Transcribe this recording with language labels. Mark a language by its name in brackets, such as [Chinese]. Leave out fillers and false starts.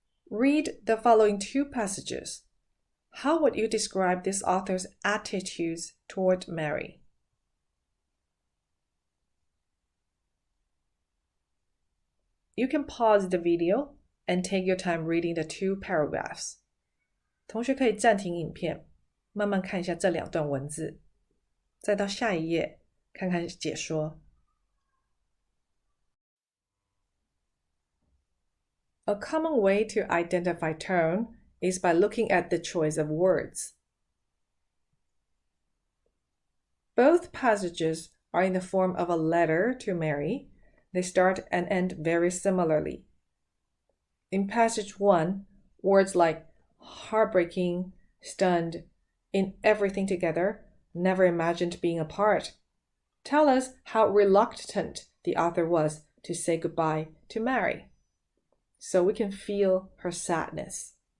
[English] Read the following two passages. How would you describe this author's attitudes toward Mary? You can pause the video and take your time reading the two paragraphs. [Chinese] 同学可以暂停影片，慢慢看一下这两段文字，再到下一页看看解说。 [English] A common way to identify tone is by looking at the choice of words. Both passages are in the form of a letter to Mary. They start and end very similarly. In passage 1, words like heartbreaking, stunned, in everything together, never imagined being apart, tell us how reluctant the author was to say goodbye to Mary, so we can feel her sadness.